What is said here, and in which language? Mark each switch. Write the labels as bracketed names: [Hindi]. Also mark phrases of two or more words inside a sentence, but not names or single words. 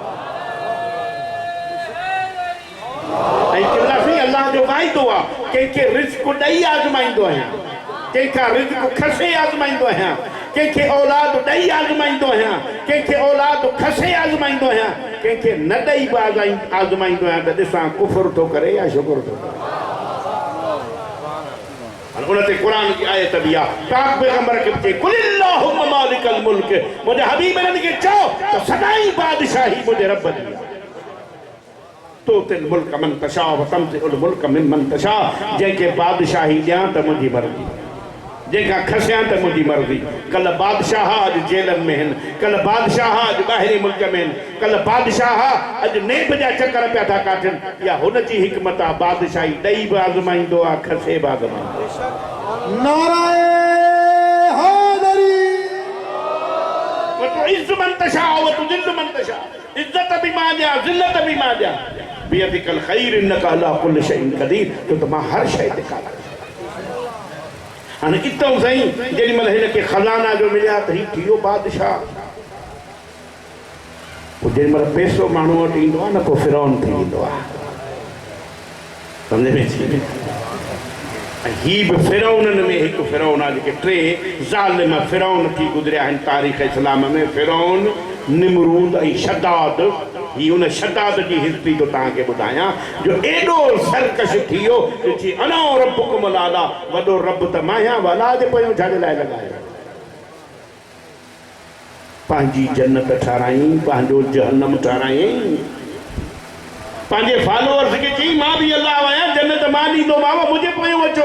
[Sindhi] ऐं चवंदासीं अलाह जो वाइदो आहे, कंहिंखे रिज़्क़ ॾेई आज़माईंदो आहियां, कंहिंखां रिज़्क़ खसे आज़माईंदो आहियां, कंहिंखे औलाद ॾेई आज़माईंदो आहियां, कंहिंखे औलाद खसे आज़माईंदो आहियां, कंहिंखे न ॾेई बि आज़माईंदो आहियां त ॾिसां कुफ़ुर थो करे या शुकुर थो करे। उन ते क़ुर जी आयत बि आहे, पाक पैगंबर खे चए [Arabic] قل اللهم مالك الملك, [Sindhi] मुंहिंजे हबीब इन्हनि खे चओ त सदाई बादशाही मुंहिंजे रब जी आहे। [Arabic] تؤتي الملك من تشاء وتنزع الملك ممن تشاء, [Sindhi] जंहिंखे बादशाही ॾियां त मुंहिंजी मर्ज़ी, जंहिंखां खसियां त मुंहिंजी मर्ज़ी। कल बादशाह अॼु जेलनि में आहिनि, कल बादशाह अॼु ॿाहिरी मुल्क में आहिनि, कल बादशाह अॼु नेब जा चकर पिया था काटनि। इहा हुनजी हिकमत आहे, बादशाही ॾेई बि आज़माईंदो आहे, खसे बि आज़माईंदो आहे। [Urdu] नाराए हैदरी [Arabic] وتعز من تشاء وتذل من تشاء, [Sindhi] इज़्ज़त बि मां ॾियां, ज़िल्लत बि मां ॾियां। [Arabic] بيدك الخير إنك على كل شيء قدير, [Sindhi] छो त मां हर शइ ते क़ादिर। हाणे इतों साईं जेॾी महिल हिनखे खज़ाना जो मिलिया त हीउ थी वियो बादशाह। पोइ जेॾी महिल पैसो माण्हू वटि ईंदो आहे न, पोइ फिरौन थी वेंदो आहे, सम्झ में अची वञे। ऐं हीउ बि फिरौननि में हिकु फिरौन आहे, जेके टे ज़ालिम फिरौन थी गुज़रिया आहिनि तारीख़ इस्लाम में, फिरौन, निमरूद ऐं शद्दाद। ही उन शद्दाद जी हिस्ट्री तो तव्हांखे ॿुधायां, जो एॾो सरकश थी वियो कि [Arabic] أنا ربكم الأعلى, [Sindhi] वॾो रब त मां आहियां, वलाद पियो छाजे लाइ लॻायो। पंहिंजी जन्नत ठारायईं, पंहिंजो जहन्नम ठारायईं, पंहिंजे फॉलोअर्स खे चई मां बि अलाह आहियां, जन्नत मां ॾींदोमांव, मुंहिंजे पोयां अचो।